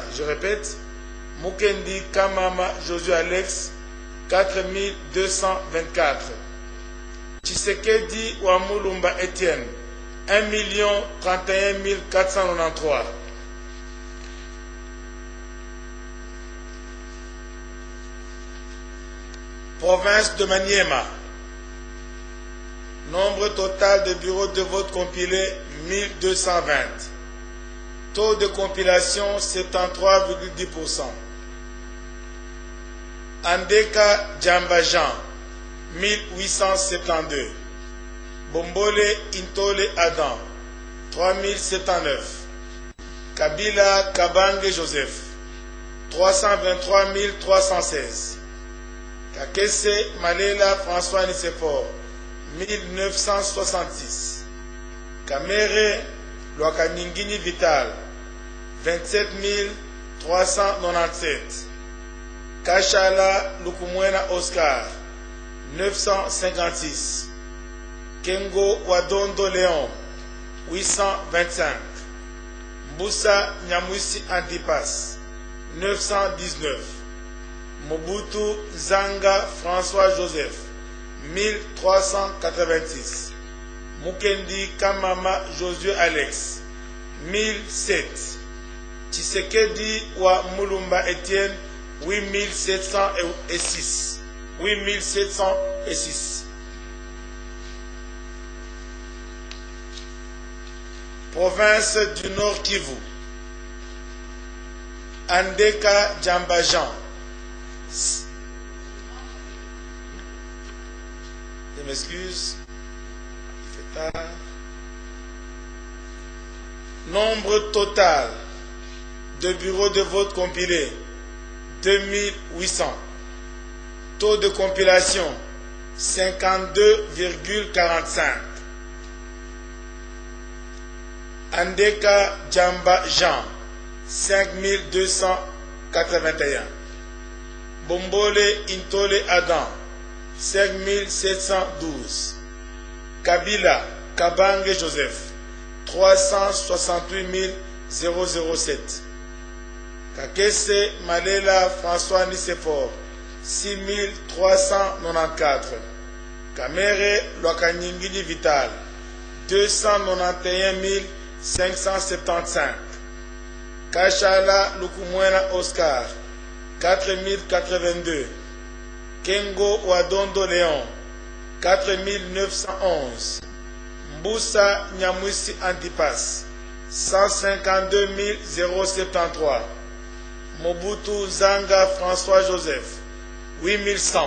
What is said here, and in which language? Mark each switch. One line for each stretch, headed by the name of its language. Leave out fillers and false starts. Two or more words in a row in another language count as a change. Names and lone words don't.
French: Je répète, Mukendi Kamama Josué Alex, 4224. Tshisekedi wa Mulumba Etienne, 1 031 493. Province de Maniema. Nombre total de bureaux de vote compilés, 1220. Taux de compilation, 73,10%. Andeka Djambajan, 1872. Bombole Intole Adam, 3079. Kabila Kabange Joseph, 323 316. Kakese Malela François Nicéphore, 1966. Kamere Loakaningini Vital, 27 397. Kachala Lukumwena Oscar, 956. Kengo Wadondo Léon, 825. Mboussa Nyamwisi Antipas, 919. Mobutu Zanga François Joseph, 1386. Mukendi Kamama Josué Alex, 1007. Tshisekedi wa Mulumba Etienne, 8706. 8706. Province du Nord Kivu. Andeka Djambajan. Je m'excuse. Il fait tard. Nombre total de bureaux de vote compilés, 2800. Taux de compilation, 52,45. Andeka Djamba Jean, 5281. Bombole Intole Adam, 5712. Kabila Kabange Joseph, 368 007. Kakese Malela François Nicéphore, 6394. Kamere Loakanyingini Vital, 291 575. Kachala Lukumwena Oscar, 4082. Kengo Wadondo Léon, 4911. Mboussa Nyamwisi Antipas, 152 073. Mobutu Zanga François Joseph, 8100.